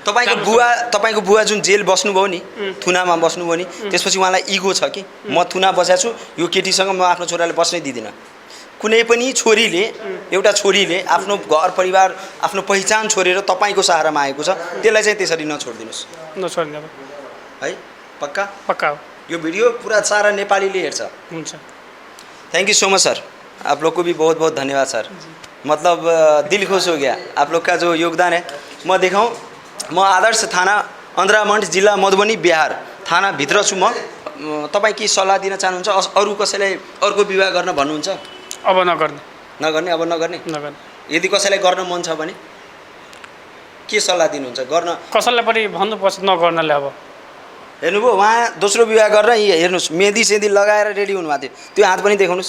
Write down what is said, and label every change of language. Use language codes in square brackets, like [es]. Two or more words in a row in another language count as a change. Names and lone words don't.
[ne] तपाईको बुवा जुन जेल बस्नुभयो नि, थुनामा बस्नुभयो नि, त्यसपछि उहाँलाई इगो छ कि म थुना बसेको छु, यो केटीसँग म आफ्नो छोराले बस्नै दिदिनँ। कुनै पनि छोरीले, एउटा छोरीले आफ्नो घर परिवार आफ्नो पहिचान छोडेर तपाईको सहारामा आएको छ, त्यसलाई चाहिँ त्यसरी नछोड्दिनुस्। नछोड्दिनु है? पक्का? पक्का हो। यो भिडियो पूरा सारा नेपालीले हेर्छ। हुन्छ। [en] thank you so much [hi] सर, आप लोग को भी बहुत बहुत धन्यवाद सर। मतलब दिल खुश हो गया आप लोग का जो योगदान है। [ne] म देखाऊँ, म आदर्श थाना, अंद्रामंड जिला मधुबनी बिहार थाना भित्र छु। म तपाईँ के सल्लाह दिन चाहनुहुन्छ अरू कसैलाई अर्को विवाह गर्न भन्नुहुन्छ? अब नगर्ने नगर्ने, अब नगर्ने। नगर्ने यदि कसैलाई गर्न मन छ भने के सल्लाह दिनुहुन्छ? गर्न कसैलाई पनि भन्नुपर्छ नगर्नले। अब हेर्नुभयो उहाँ दोस्रो विवाह गरेर यी हेर्नुहोस् मेहदी सेदी लगाएर रेडी हुनुभएको थियो, त्यो हात पनि देखाउनुहोस्।